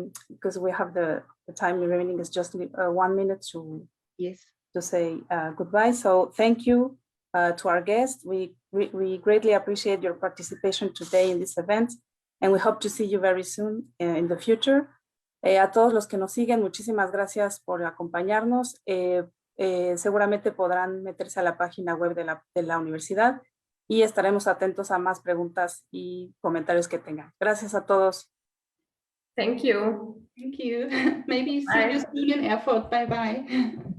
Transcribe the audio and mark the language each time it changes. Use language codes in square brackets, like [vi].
[en] Because we have the time remaining is just 1 minute to say goodbye. So thank you to our guests. We greatly appreciate your participation today in this event, and we hope to see you very soon in the future. [es] A todos los que nos siguen, muchísimas gracias por acompañarnos. Seguramente podrán meterse a la página web de la universidad y estaremos atentos a más preguntas y comentarios que tengan. Gracias a todos. [en] Thank you. Thank you. Maybe see you soon in Erfurt. Bye-bye.